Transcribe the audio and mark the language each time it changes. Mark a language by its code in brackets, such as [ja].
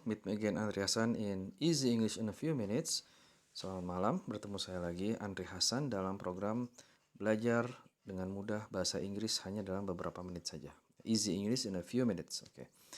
[en] Meet me again, Andri Hasan in Easy English in a few minutes. [id] Selamat malam, bertemu saya lagi, Andri Hasan, dalam program belajar dengan mudah bahasa Inggris hanya dalam beberapa menit saja. [en] Easy English in a few minutes, oke.